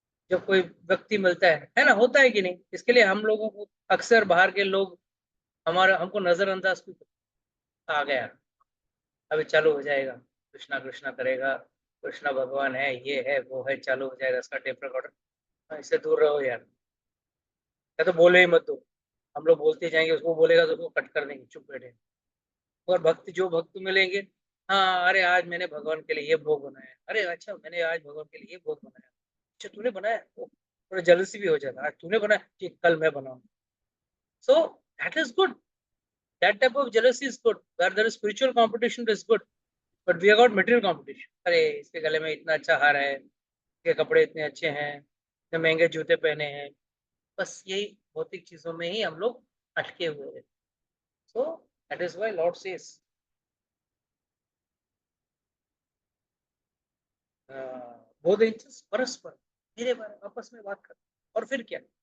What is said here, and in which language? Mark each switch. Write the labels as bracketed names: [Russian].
[Hindi] जब कोई व्यक्ति मिलता है ना, होता है कि नहीं? इसके लिए हम लोगों को अक्सर बाहर के लोग हमारा हमको नजरअंदाज भी आ गया, अभी चालू हो जाएगा, कृष्णा कृष्णा करेगा, कृष्णा भगवान है, ये है वो है, चालू हो जाएगा इसका टेप रिकॉर्डर, इससे दूर रहो यार, या तो बोले ही मत दो। हम लोग बोलते जाएंगे, उसको बोलेगा तो उसको कट कर देंगे, चुप बैठे। और भक्त जो भक्त मिलेंगे, हाँ अरे आज मैंने भगवान के लिए ये भोग बनाया, अरे अच्छा मैंने आज भगवान के लिए ये भोग बनाया, अच्छा तूने बनाया, तो थोड़ा जलसी भी हो जाता, आज तूने बनाया, ठीक कल मैं बनाऊँ। [English] So that is good, that type of jealousy is good, where there is spiritual competition is good, but we have got material competition। [Hindi] अरे इसके गले में इतना अच्छा हार है, इसके कपड़े इतने अच्छे हैं, इतने महंगे जूते पहने हैं, बस यही भौतिक चीजों में ही हम लोग अटके हुए हैं। [English] so that is why Lord says [Sanskrit] बोध इंचस परस्पर, [Hindi] मेरे बारे में आपस में बात कर। और फिर क्या?